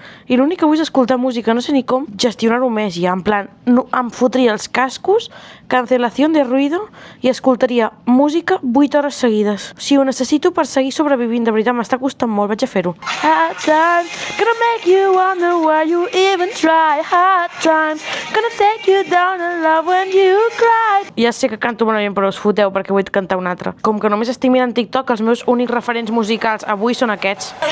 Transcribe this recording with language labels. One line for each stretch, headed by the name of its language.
Catalan: I l'únic que vull és escoltar música, no sé ni com gestionar-ho més ja, en plan, no, em fotria els cascos, cancel·lació de ruïdo i escoltaria música 8 hores seguides. Si ho necessito per seguir sobrevivint, de veritat, m'està costant molt, vaig a fer-ho.
English: Hard times, gonna make you wonder why you even try. Hard times, gonna take you down in love when you cry.
Catalan: Ja sé que canto malament, però us foteu perquè vull cantar un altre. Com que només estic mirant TikTok, els meus únics referents musicals avui són aquests.